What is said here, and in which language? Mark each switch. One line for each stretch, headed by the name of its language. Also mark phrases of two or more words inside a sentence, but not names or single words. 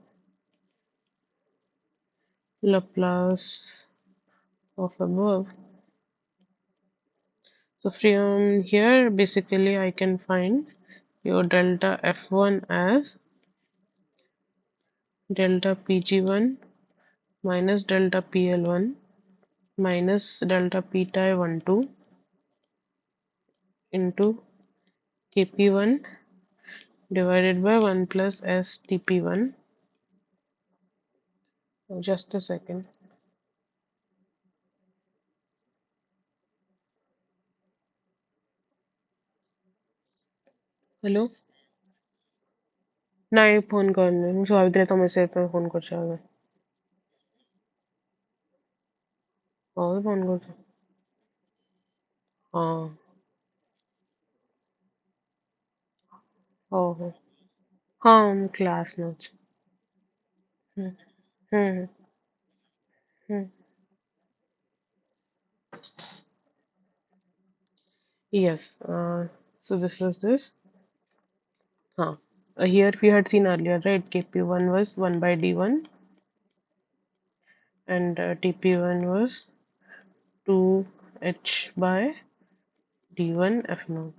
English: Laplace of above, so from here basically I can find your delta F1 as delta Pg1 minus delta PL1 minus delta P12 into Kp1 divided by 1 plus STP1. Just a second. Hello?
Odia: ନାଇଁ ଫୋନ୍ କରିନି ମୁଁ ଭାବିଥିଲି ତମେ ସେ ପାଇଁ ଫୋନ୍ କରିଛ ଏବେ ହଉ ଫୋନ୍ କରୁଛ ହଁ ହଉ ହଉ ହଁ ମୁଁ କ୍ଲାସ୍ ନଉଛି ହୁଁ ହୁଁ ହୁଁ
English: yes so this was this here we had seen earlier, right? Kp1 was 1 by d1 and Tp1 was 2h by d1 f naught.